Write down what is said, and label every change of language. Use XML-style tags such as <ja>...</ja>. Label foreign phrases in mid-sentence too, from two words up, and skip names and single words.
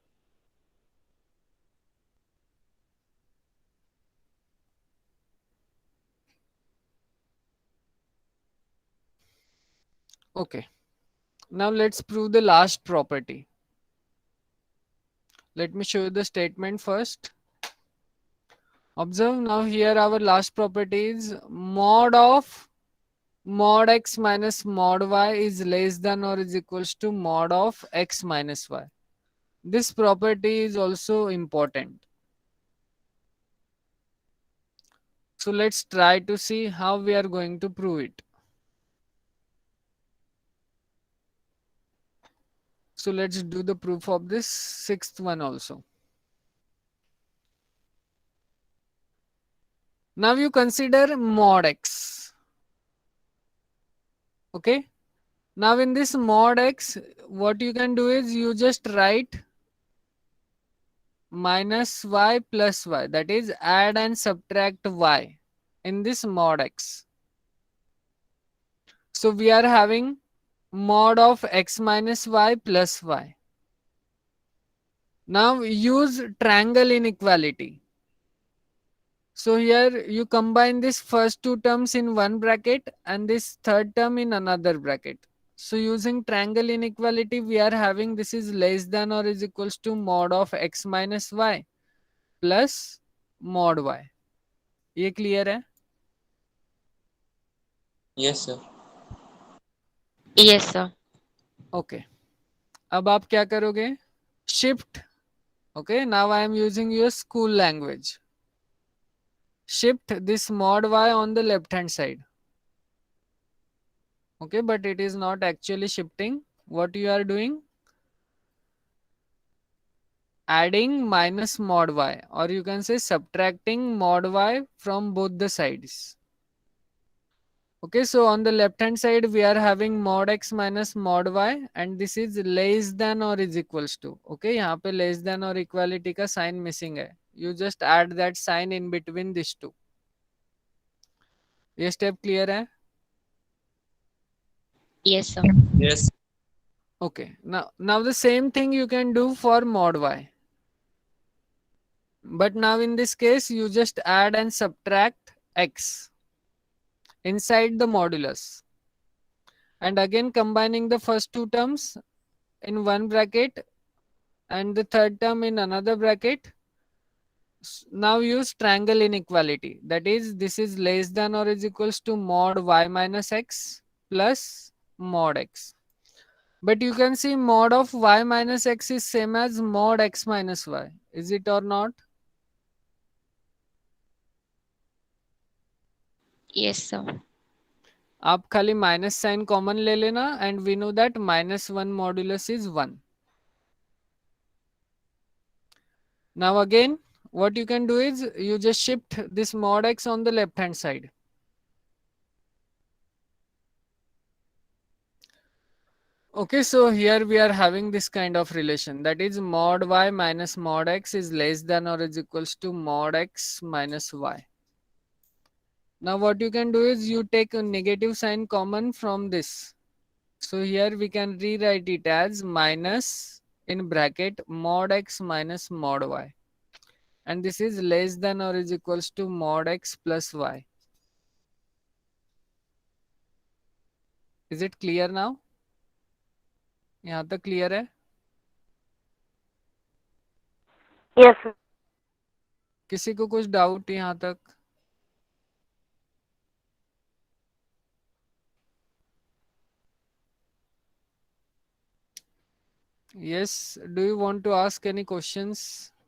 <en>Okay, now let's prove the last property. Let me show you the statement first. Observe now here our last property is mod of mod x minus mod y is less than or is equals to mod of x minus y. This property is also important. So let's try to see how we are going to prove it. So let's do the proof of this sixth one also. Now you consider mod x. Okay. Now in this mod x, what you can do is you just write minus y plus y. That is add and subtract y in this mod x. So we are having mod of x minus y plus y. Now use triangle inequality. So here you combine this first two terms in one bracket and this third term in another bracket. So using triangle inequality, we are having this is less than or is equals to mod of x minus y plus mod y. ये clear है? Yes, sir. Yes, sir.</en> <hi>Okay. अब आप क्या करोगे?</hi> <en>Shift. Okay. Now I am using your school language. Shift this mod y on the left hand side. Okay, but it is not actually shifting. What you are doing? Adding minus mod y, or you can say subtracting mod y from both the sides. Okay, so on the left hand side we are having mod x minus mod y and this is less than or is equals to. Okay,</en> <hi>यहाँ पे</hi> <en>less than or equality का sign missing है. You just add that sign in between these two.</en> <hi>ये</hi> <en>step clear</en> <hi>है?</hi> <en>Yes, sir. Yes. Okay, now the same thing you can do for mod y. But now in this case, you just add and subtract x inside the modulus. And again combining the first two terms in one bracket and the third term in another bracket. Now use triangle inequality. That is, this is less than or is equals to mod y minus x plus mod x. But you can see mod of y minus x is same as mod x minus y. Is it or not? Yes, sir.</en> <hi>आप खाली</hi> <en>minus sign common</en> <hi>ले लेना</hi> <en>and we know that minus one modulus is one. Now again, what you can do is you just shift this mod x on the left hand side. Okay, so here we are having this kind of relation, that is mod y minus mod x is less than or is equals to mod x minus y. Now what you can do is you take a negative sign common from this. So here we can rewrite it as minus in bracket mod x minus mod y. And this is less than or is equals to mod x plus y. Is it clear now?</en> <hi>यहाँ तक क्लियर है?</hi> <en>Yes, sir.</en> <hi>किसी को कुछ डाउट यहाँ तक?</hi> <en>Yes, do you want to ask any questions?</en>